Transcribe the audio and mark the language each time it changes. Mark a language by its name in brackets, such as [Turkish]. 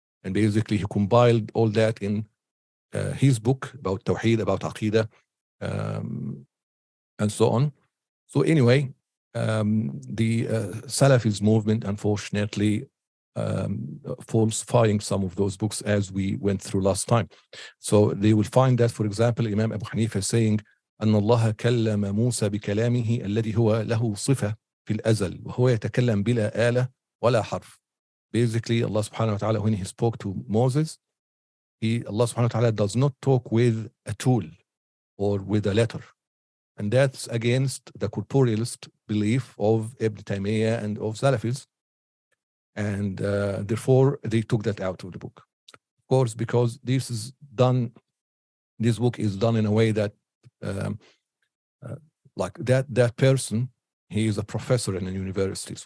[English] And basically he compiled all that in his book about Tawheed, about Aqidah, and so on. So anyway, the Salafis movement, unfortunately, falsifying some of those books as we went through last time. So they will find that, for example, Imam Abu Hanifa saying, [Arabic] أن الله كلم موسى بكلامه الذي هو له صفة في الأزل وهو يتكلم بلا آلة ولا حرف. [English] Basically, Allah subhanahu wa ta'ala, when he spoke to Moses, Allah subhanahu wa ta'ala does not talk with a tool or with a letter. And that's against the corporealist belief of Ibn Taymiyyah and of Salafis. And therefore, they took that out of the book. Of course, because this book is done in a way that like that person, he is a professor in a university.